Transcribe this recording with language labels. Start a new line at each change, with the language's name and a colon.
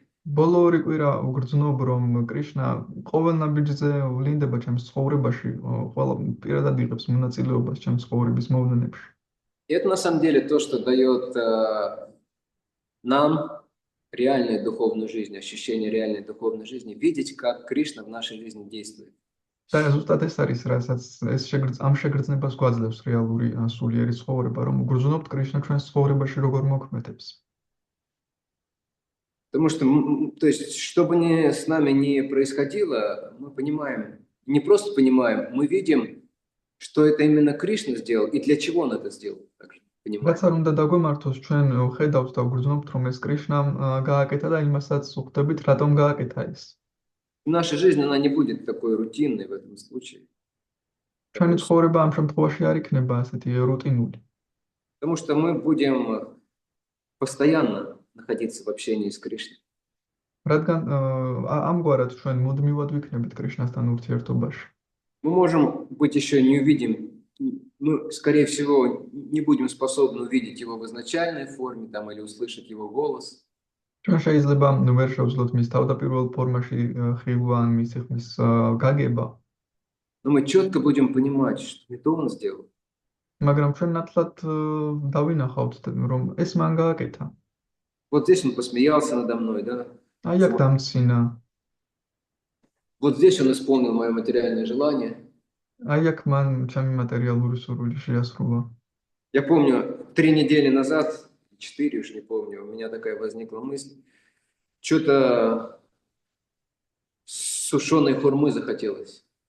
Georgian: ბოლო 2 კვირა უგრძნობ, რომ კრიშნა ყოველ ნაბიჯზე ვლინდება ჩემს ცხოვრებაში, ყველა პირადად იღებს მონაწილეობას ჩემს ცხოვრების მოვლენებში.
Russian: И это на самом деле то, что дает нам реальную духовную жизнь, ощущение реальной духовной жизни, видеть, как Кришна в нашей жизни действует.
Georgian: და ზუსტად ეს არის, რასაც ამ შეგრძნებას გვაძლევს რეალური სულიერი ცხოვრება, რომ უგრძნობთ კრიშნა ჩვენს ცხოვრებაში როგორ მოქმედებს.
Russian: Потому что, то есть, что бы с нами ни происходило, мы понимаем, не просто понимаем, мы видим, что это именно Кришна сделал и для чего он это сделал. Также понимаем.
Georgian: რაც არ უნდა დაგვემართოს, ჩვენ ხედავთ და ვგრძნობთ, რომ ეს კრიშნამ გააკეთა და იმასაც ვხვდებით, რატომ გააკეთა ეს.
Russian: Наша жизнь, она не будет такой рутинной в этом случае.
Georgian: ჩვენი ცხოვრება ამ შემთხვევაში არ იქნება ასეთი რუტინული.
Russian: Потому что мы будем постоянно находиться в общении с Кришной.
Georgian: რადგან ამგვარად ჩვენ მუდმივად ვიქნებით კრიშნასთან ურთიერთობაში.
Russian: Мы можем быть еще не увидим, мы, скорее всего, не будем способны увидеть его в изначальной форме там, или услышать его голос.
Georgian: ჩვენ შეიძლება ვერ შევძლოთ მის თავდაპირველ ფორმაში ხილვა ან მის ხმის გაგება.
Russian: Но мы четко будем понимать, что это он сделал.
Georgian: მაგრამ ჩვენ ნათლად დავინახავთ, რომ ეს მან გააკეთა.
Russian: Вот здесь он посмеялся надо мной, да?
Georgian: აი აქ დამცინა.
Russian: Вот здесь он исполнил мое материальное желание.
Georgian: აი აქ მან ჩემი მატერიალური სურვილი შეასრულა.
Russian: Я помню, 3 недели назад, 4 уж не помню, у меня такая возникла мысль. Что-то сушеной хурмы захотелось.